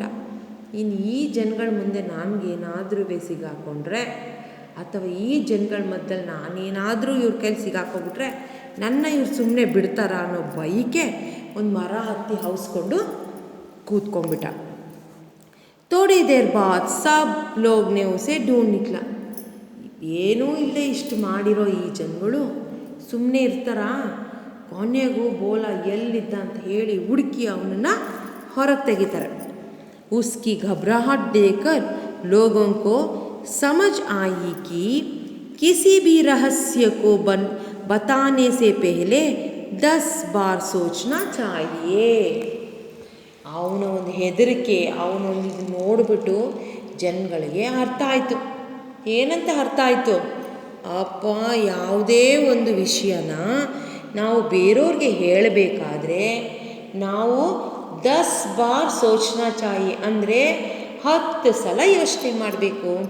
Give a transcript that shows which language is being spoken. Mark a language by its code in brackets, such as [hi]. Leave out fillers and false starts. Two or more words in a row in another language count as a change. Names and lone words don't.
[kn] ಇನ್ನು ಈ ಜನಗಳ ಮುಂದೆ ನನಗೇನಾದರೂ ಸಿಗಾಕೊಂಡ್ರೆ ಅಥವಾ ಈ ಜನಗಳ ಮಧ್ಯದಲ್ಲಿ ನಾನೇನಾದರೂ ಇವ್ರ ಕೈಲಿ ಸಿಗಾಕೊಂಡ್ಬಿಟ್ರೆ ನನ್ನ ಇವ್ರು ಸುಮ್ಮನೆ ಬಿಡ್ತಾರ ಅನ್ನೋ ಭಯಕ್ಕೆ ಒಂದು ಮರ ಹತ್ತಿ ಔಸ್ಕೊಂಡು ಕೂತ್ಕೊಂಡ್ಬಿಟ್ಟ. [hi] थोड़ी देर बाद सब लोग ने उसे ढूंढ निकला. [kn] ಏನೂ ಇಲ್ಲೇ ಇಷ್ಟು ಮಾಡಿರೋ ಈ ಜನಗಳು ಸುಮ್ಮನೆ ಇರ್ತಾರ? ಕೊನೆಗೂ ಬೋಲಾ ಎಲ್ಲಿದ್ದ ಅಂತ ಹೇಳಿ ಹುಡುಕಿ ಅವನನ್ನು ಹೊರಗೆ ತೆಗಿತಾರೆ. [hi] उसकी घबराहट देखकर लोगों को समझ आई कि किसी भी रहस्य को बताने से पहले 10 बार सोचना चाहिए. [kn] ಅವನ ಒಂದು ಹೆದರಿಕೆ, ಅವನೊಂದು ಇದು ನೋಡಿಬಿಟ್ಟು ಜನಗಳಿಗೆ ಅರ್ಥ ಆಯಿತು. ಏನಂತ ಅರ್ಥ ಆಯಿತು? ಅಪ್ಪ, ಯಾವುದೇ ಒಂದು ವಿಷಯನ ನಾವು ಬೇರೆಯವ್ರಿಗೆ ಹೇಳಬೇಕಾದ್ರೆ ನಾವು [hi] 10 बार सोचना चाहिए, [kn] ಅಂದರೆ 10 ಸಲ ಯೋಚನೆ ಮಾಡಬೇಕು ಅಂತ.